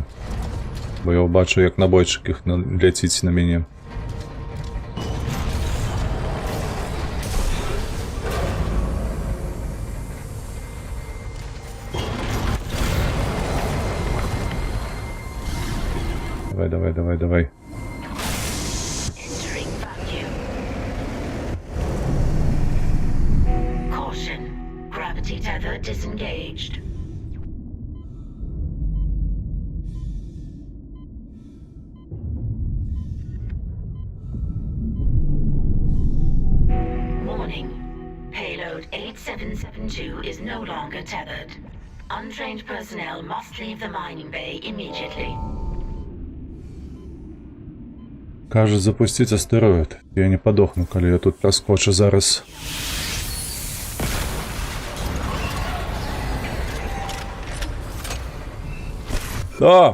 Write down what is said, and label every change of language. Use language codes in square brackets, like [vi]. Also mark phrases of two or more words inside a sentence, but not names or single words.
[be] Бо я бачу, як набойчык іх ляціць на мяне. Давай. [en] Entering vacuum. Caution. Gravity tether disengaged. Warning. Payload 8772 is no longer tethered. Untrained personnel must leave the mining bay immediately. [be] Кажа, запусціць астэроід. Я не падохну, калі я тут праскочу зараз. А!